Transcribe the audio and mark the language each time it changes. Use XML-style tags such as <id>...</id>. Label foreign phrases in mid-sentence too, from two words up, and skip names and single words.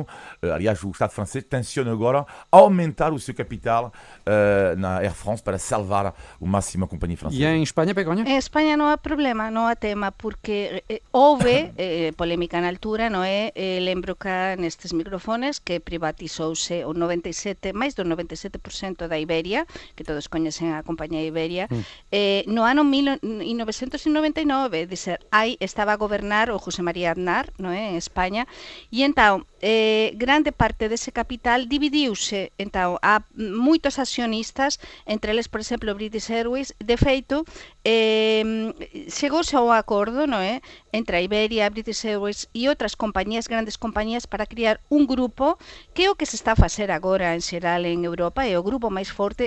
<pt>Aliás, o Estado francês tenciona agora aumentar o seu capital na Air France para salvar o máximo a companhia francesa. E em Espanha, Begonha? Em Espanha não há problema, não há tema, porque houve polémica na altura, não é?</pt> <gl>Lembro cá nestes microfones que privatizouse o 97, máis do 97% da Iberia, que todos coñecen a compañía Iberia, no ano 1999, dizer, aí estaba a gobernar o José María Aznar, non é, en España, e entón, grande parte dese capital dividiuse, entón, há moitos accionistas, entre eles, por exemplo, British Airways, de feito, chegouse a un acordo, non é, entre a Iberia, British Airways e outras compañías, grandes compañías, para criar un grupo que é o que se está a facer agora en xeral en Europa, é o grupo máis forte.</gl>